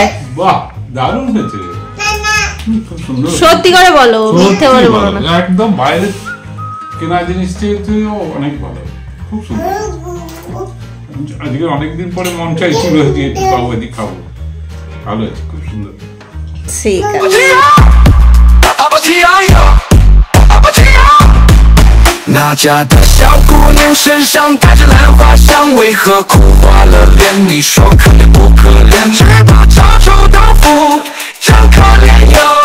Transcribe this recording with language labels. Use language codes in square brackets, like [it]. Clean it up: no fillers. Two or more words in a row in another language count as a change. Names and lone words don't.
[bn] বাহ, দারুণ হয়েছে। খুব সুন্দর। সত্যি করে বলো, মিথ্যে বলে বলো না। একদম বাইরে কেনা জিনিস থেকেও অনেক ভালো, খুব সুন্দর। আজকে অনেকদিন পরে মন চাইছিল যে খাবো, এদিক খাবো। ভালো হয়েছে, খুব সুন্দর। ঠিক আছে। [zh] 那家的小姑娘身上带着兰花香，为何苦花了脸？你说可怜不可怜？只把这臭豆腐真可怜哟。